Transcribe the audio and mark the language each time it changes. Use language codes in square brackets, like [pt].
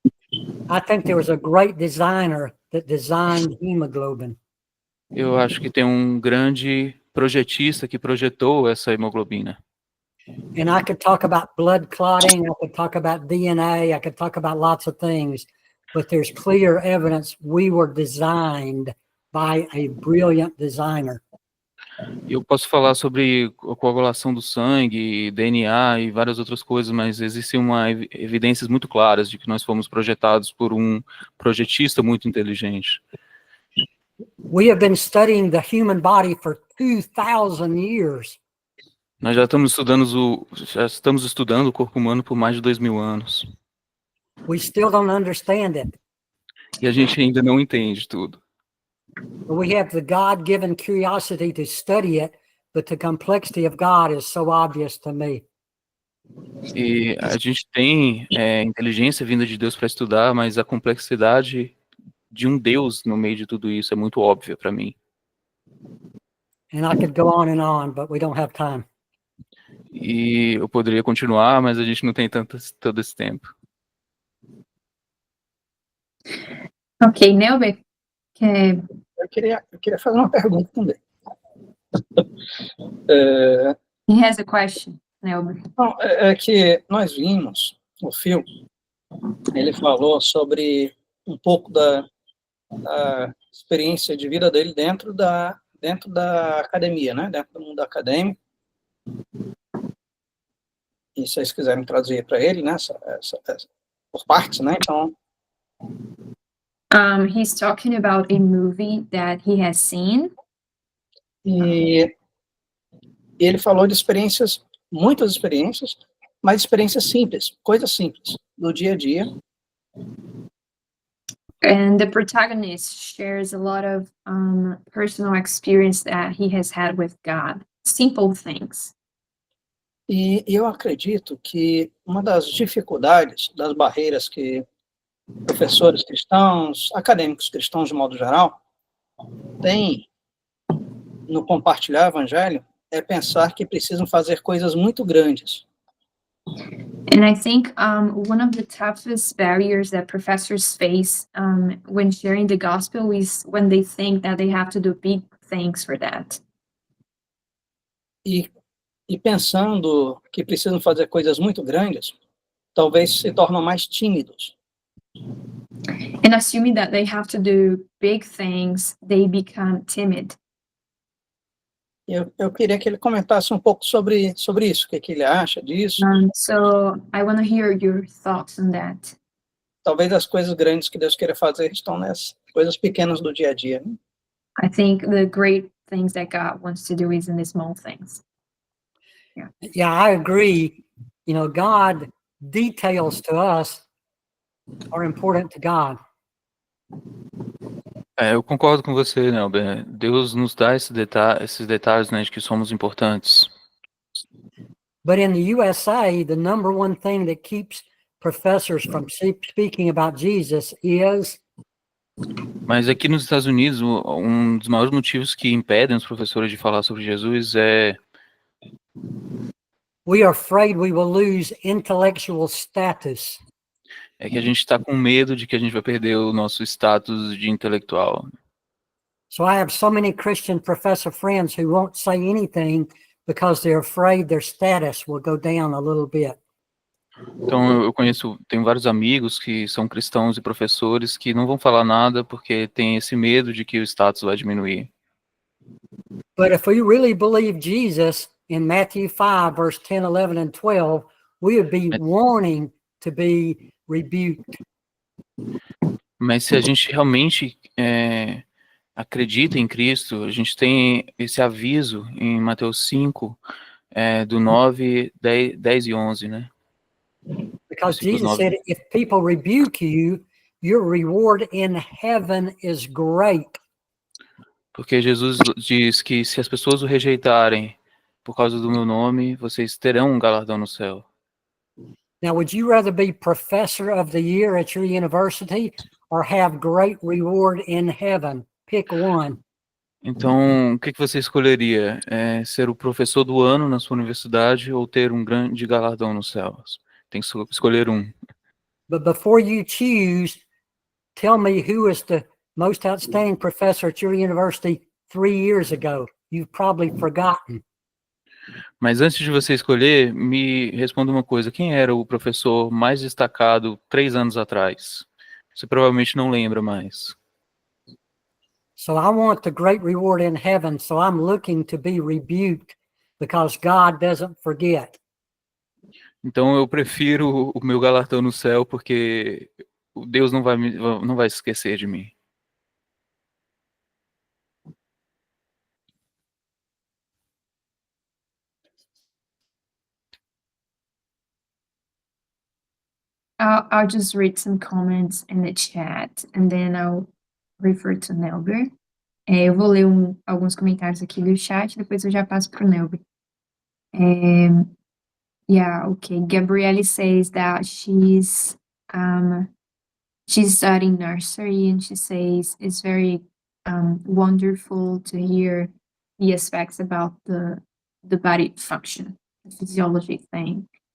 [en] I think there was a great designer that designed hemoglobin. [pt] Eu acho que tem um grande projetista que projetou essa hemoglobina. [en] And I could talk about blood clotting, I could talk about DNA, I could talk about lots of things, but there's clear evidence we were designed by a brilliant designer. [pt] Eu posso falar sobre a coagulação do sangue, DNA e várias outras coisas, mas existem evidências muito claras de que nós fomos projetados por um projetista muito inteligente. [en] We have been studying the human body for 2,000 years. [pt] Nós já estamos estudando o corpo humano por mais de 2.000 anos. [en] We still don't understand it. [pt] E a gente ainda não entende tudo. [en] But we have the God-given curiosity to study it, but the complexity of God is so obvious to me. [pt] E a gente tem inteligência vinda de Deus para estudar, mas a complexidade de um Deus no meio de tudo isso é muito óbvia para mim. [en] And I could go on, but we don't have time. [pt] E eu poderia continuar, mas a gente não tem todo esse tempo. Ok, Nelber, quer... Eu queria fazer uma pergunta também. É, [en] He has a question, Nelber. [pt] não, é que nós vimos o Phil, ele falou sobre um pouco da experiência de vida dele dentro da academia, né? Dentro do mundo acadêmico. E se vocês quiserem traduzir para ele, né? Por partes, né? Então, [en] He's talking about a movie that he has seen. [pt] e ele falou de experiências, muitas experiências, mas experiências simples, coisas simples, do dia a dia. [en] And the protagonist shares a lot of personal experience that he has had with God. Simple things. [pt] E eu acredito que uma das dificuldades, das barreiras que professores cristãos, acadêmicos cristãos de modo geral, têm no compartilhar o evangelho é pensar que precisam fazer coisas muito grandes. [en] And I think one of the toughest barriers that professors face when sharing the gospel is when they think that they have to do big things for that. [pt] E pensando que precisam fazer coisas muito grandes, talvez se tornam mais tímidos. [en] And assuming that they have to do big things, they become timid. [pt] Eu queria que ele comentasse um pouco sobre isso, o que ele acha disso. [en] So I want to hear your thoughts on that. [pt] Talvez as coisas grandes que Deus queira fazer estão nas coisas pequenas do dia a dia, né? [en] I think the great things that God wants to do is in the small things. Yeah, I agree. You know, God, details to us are important to God. [pt] Eu concordo com você, Nelber. Deus nos dá esses detalhes, né, de que somos importantes. [en] But in the USA, the number one thing that keeps professors from speaking about Jesus is [pt] Mas aqui nos Estados Unidos, um dos maiores motivos que impedem os professores de falar sobre Jesus é [en] we are afraid we will lose intellectual status. [pt] que a gente está com medo de que a gente vai perder o nosso status de intelectual. [en] So I have so many Christian professor friends who won't say anything because they're afraid their status will go down a little bit. [pt] Então tenho vários amigos que são cristãos e professores que não vão falar nada porque tem esse medo de que o status vai diminuir. [en] But if we really believe Jesus in Matthew 5, verse 10, 11, and 12, we would be wanting to be rebuked. [pt] Mas se a gente realmente acredita em Cristo, a gente tem esse aviso em Mateus 5, do 9, 10 e 11, né? [en] Because [pt] Versículos [en] Jesus [pt] 9. [en] said, if people rebuke you, your reward in heaven is great. [pt] Porque Jesus diz que se as pessoas o rejeitarem por causa do meu nome, vocês terão um galardão no céu. [en] Now, would you rather be professor of the year at your university or have great reward in heaven? Pick one. [pt] Então, o que você escolheria? Ser o professor do ano na sua universidade ou ter um grande galardão nos céus? Tem que escolher um. [en] But before you choose, tell me who is the most outstanding professor at your university 3 years ago. You've probably forgotten. [pt] Mas antes de você escolher, me responda uma coisa. Quem era o professor mais destacado 3 anos atrás? Você provavelmente não lembra mais. [en] So I want the great reward in heaven, so I'm looking to be rebuked because God doesn't forget. [pt] Então eu prefiro o meu galardão no céu porque Deus não vai se esquecer de mim. [en] I'll just read some comments in the chat and then I'll refer to Nelber. [pt] Eu vou ler alguns comentários aqui do chat, depois eu já passo para o Nelber. [en] Yeah, okay. Gabrielle says that she's studying nursery, and she says it's very wonderful to hear the aspects about the body function, the physiology thing.